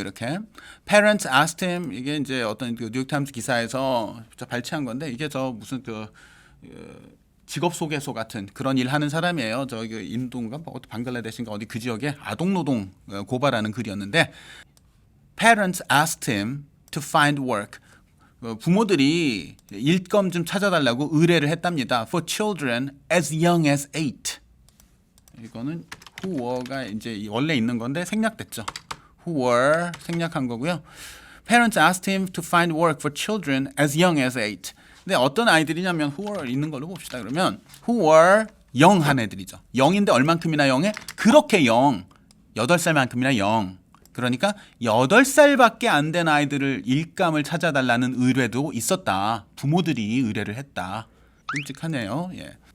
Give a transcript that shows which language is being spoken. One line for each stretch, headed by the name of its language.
Korean: 이렇게
English: Parents asked him
Korean: 이게 이제 어떤 그 뉴욕타임스 기사에서 발췌한 건데 이게 저 무슨 그 직업 소개소 같은 그런 일 하는 사람이에요. 저기 인도인가 뭐 방글라데시인가 어디 그 지역에 아동 노동 고발하는 글이었는데
English: Parents asked him to find work.
Korean: 부모들이 일감 좀 찾아달라고 의뢰를 했답니다.
English: For children as young as 8.
Korean: 이거는 who were가 이제 원래 있는 건데 생략됐죠. who were 생략한 거고요.
English: Parents asked him to find work for children as young as 8.
Korean: 근데 어떤 아이들이냐면 who were 있는 걸로 봅시다. 그러면 who were 영한 애들이죠. 0인데 얼만큼이나 0에? 그렇게 0. 8살만큼이나 0. 그러니까 8살밖에 안 된 아이들을 일감을 찾아달라는 의뢰도 있었다. 부모들이 의뢰를 했다. 끔찍하네요. 예.